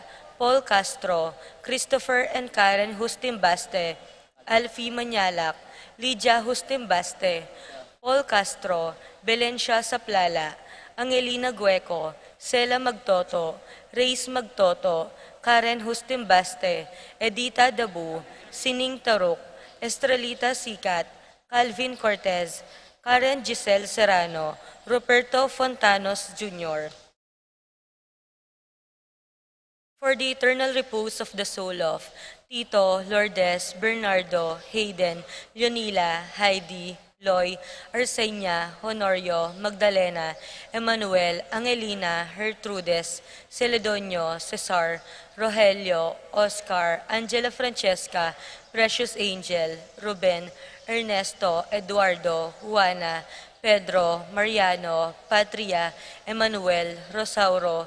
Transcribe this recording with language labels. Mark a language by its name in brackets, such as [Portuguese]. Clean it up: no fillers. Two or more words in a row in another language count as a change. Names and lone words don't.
[English] Paul Castro, Christopher and Karen Hustimbaste, Alfie Manyalak, Lydia Hustimbaste, Paul Castro, Belencia Saplala, Angelina Gueco, Sela Magtoto, Reyes Magtoto, Karen Hustimbaste, Edita Dabu, Sining Taruk, Estrelita Sikat, Calvin Cortez, Karen Giselle Serrano, Roberto Fontanos Jr. For the eternal repose of the soul of Tito, Lourdes, Bernardo, Hayden, Leonila, Heidi, Loy, Arsenia, Honorio, Magdalena, Emmanuel, Angelina, Gertrudes, Celedonio, Cesar, Rogelio, Oscar, Angela Francesca, Precious Angel, Ruben, Ernesto, Eduardo, Juana, Pedro, Mariano, Patria, Emmanuel, Rosauro,